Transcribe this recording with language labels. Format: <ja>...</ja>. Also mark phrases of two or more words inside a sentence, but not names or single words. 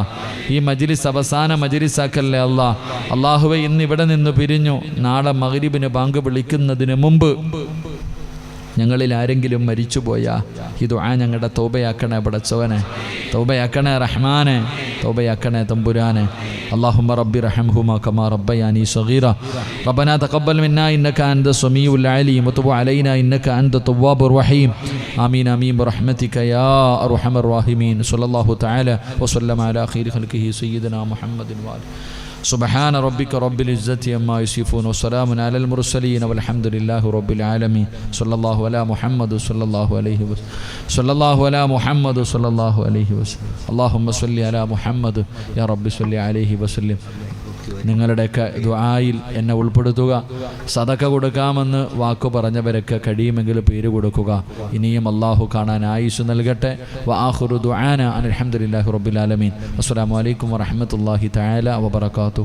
<ml>ഈ മജ്ലിസ് അവസാന മജ്ലിസ് ആക്കല്ലേ അല്ലാ. അല്ലാഹുവേ ഇന്ന് ഇവിടെ നിന്ന് പിരിഞ്ഞു, നാളെ മഗ്രിബിന് ബാങ്ക് വിളിക്കുന്നതിന് മുമ്പ് ഞങ്ങളിൽ ആരെങ്കിലും മരിച്ചുപോയാ ഈ ദുആ ഞങ്ങളുടെ തൗബയാക്കണേ പടച്ചവനെ, തൗബയാക്കണേ റഹ്മാനെ, തൗബയാക്കണേ തമ്പുരാനെ.</ml> <ar>اللهم رب ارحمهما كما ربياني صغيرا ربنا تقبل منا إنك أنت السميع العليم وتب علينا إنك أنت التواب الرحيم آمين آمين برحمتك يا أرحم الراحمين. صلى الله تعالى وسلم على خير خلقه سيدنا محمد وآله. سبحان ربك رب العزة عما يصفون وسلام على المرسلين والحمد لله رب العالمين. صلى الله على محمد صلى الله عليه وسلم. صلى الله على محمد صلى الله عليه وسلم. اللهم صل على محمد يا رب صل عليه وسلم.</ar> <ml>നിങ്ങളുടെയൊക്കെ ദുആയിൽ എന്നെ ഉൾപ്പെടുത്തുക. സദക്ക കൊടുക്കാമെന്ന് വാക്കു പറഞ്ഞവരൊക്കെ കഴിയുമെങ്കിൽ പേര് കൊടുക്കുക. ഇനിയും അല്ലാഹു കാണാൻ ആയുസ് നൽകട്ടെ.</ml> <ar>وآخر دعوانا الحمد لله رب العالمين السلام عليكم ورحمة الله تعالى وبركاته.</ar>